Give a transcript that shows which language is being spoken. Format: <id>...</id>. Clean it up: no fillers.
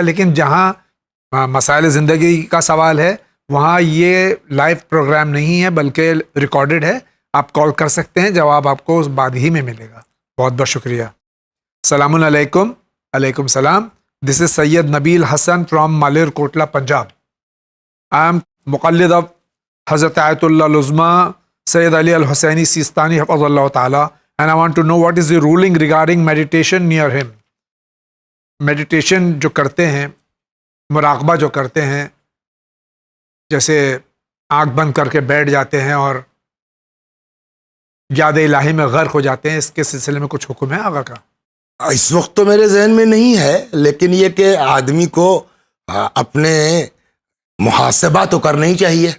<ur>لیکن جہاں مسائل زندگی کا سوال ہے وہاں یہ لائیو پروگرام نہیں ہے بلکہ ریکارڈڈ ہے. آپ کال کر سکتے ہیں، جواب آپ کو اس بعد ہی میں ملے گا. بہت بہت شکریہ. السلام علیکم. علیکم السلام.</ur> <en>This is Sayyid Nabil Hassan from Malerkotla, Punjab. I am muqallid of Hazrat Ayatollah Al-Uzma Sayyid Ali Al-Hussaini Sistani Hafazallah Ta'ala, and I want to know what is the ruling regarding meditation near him.</en> <ur>Meditation جو کرتے ہیں, مراقبہ جو کرتے ہیں, جیسے آنکھ بند کر کے بیٹھ جاتے ہیں اور یاد الہی میں غرق ہو جاتے ہیں, اس کے سلسلے میں کچھ حکم ہے آقا کا؟ اس وقت تو میرے ذہن میں نہیں ہے, لیکن یہ کہ آدمی کو اپنے محاسبہ تو کرنا ہی چاہیے.</ur>